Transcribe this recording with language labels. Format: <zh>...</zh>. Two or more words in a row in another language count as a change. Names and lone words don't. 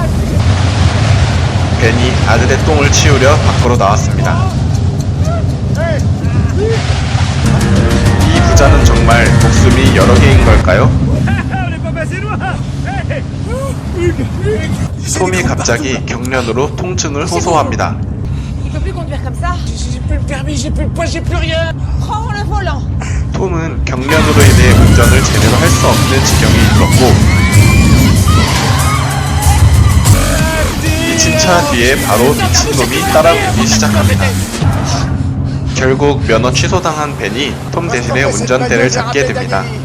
<ko>벤이 아들의 똥을 치우려 밖으로 나왔습니다. 이 부자는 정말 목숨이 여러 개인 걸까요? 톰이 갑자기 경련으로 통증을 호소합니다.</ko> <fr>peux plus conduire comme ça. J'ai plus le permis, j'ai plus le poids, j'ai plus rien. Prends le volant.</fr> <ko>톰은 경련으로 인해 운전을 제대로 할 수 없는 지경에 이르렀고 미친 차 뒤에 바로 미친놈이 따라붙기 시작합니다. 결국 면허 취소당한 벤이 톰 대신에 운전대를 잡게 됩니다.</ko>